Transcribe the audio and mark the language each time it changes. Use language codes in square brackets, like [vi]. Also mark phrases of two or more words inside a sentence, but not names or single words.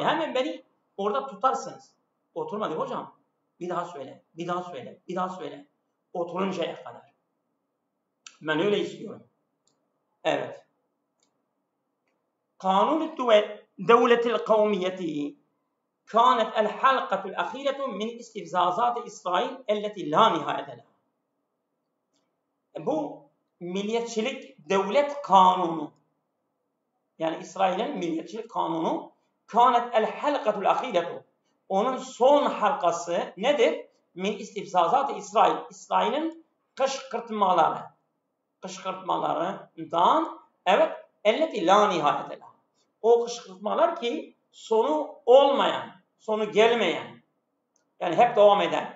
[tr] Hemen beni orada tutarsınız. Oturmadı hocam. Bir daha söyle. Oturuncaya kadar. Ben öyle istiyorum. [ar] Evet. قانون الدولة القومية كانت الحلقة الأخيرة من استفزازات إسرائيل التي لا نهاية لها. [tr] Bu milliyetçilik devlet kanunu. Yani İsrail'in milliyetçilik kanunu [ar] كانت الحلقة الأخيرة. [tr] Onun son halkası nedir? [ar] من استفزازات إسرائيل. [tr] İsrail'in kışkırtmalarından [ar] التي لا نهاية لها. [tr] O kışkırtmalar ki sonu olmayan, sonu gelmeyen, yani hep devam eden.